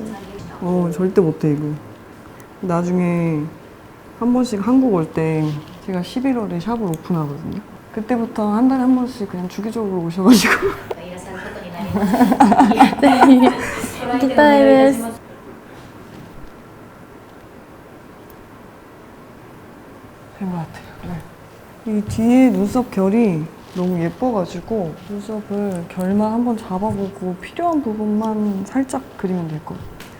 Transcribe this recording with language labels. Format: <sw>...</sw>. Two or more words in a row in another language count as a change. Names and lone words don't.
<ko>절대 못해 이거. 나중에 한 번씩 한국 올 때 제가 11월에 샵을 오픈하거든요. 그때부터 한 달에 한 번씩 그냥 주기적으로 오셔가지고</ko> <ja>いらっしゃることになります。ぜひ行きたいです。</ja> <ko>된 것 같아요. 네. 이 뒤에 눈썹 결이 너무 예뻐가지고 눈썹을 결만 한번 잡아보고 필요한 부분만 살짝 그리면 될 것 같아요.</ko>